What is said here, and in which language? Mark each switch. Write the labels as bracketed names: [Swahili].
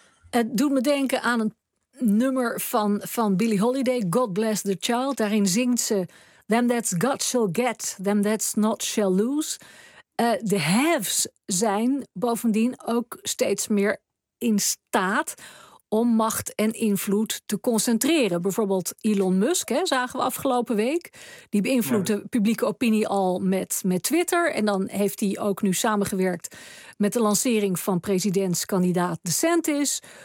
[Dutch] Het doet me denken aan een nummer van Billie Holiday, God Bless the Child. Daarin zingt ze: [English] them that's got shall get, them that's not shall lose. [Dutch] De haves zijn bovendien ook steeds meer in staat om macht en invloed te concentreren. Bijvoorbeeld Elon Musk, hè, zagen we afgelopen week. Die beïnvloedt de publieke opinie al met Twitter. En dan heeft hij ook nu samengewerkt met de lancering van presidentskandidaat DeSantis.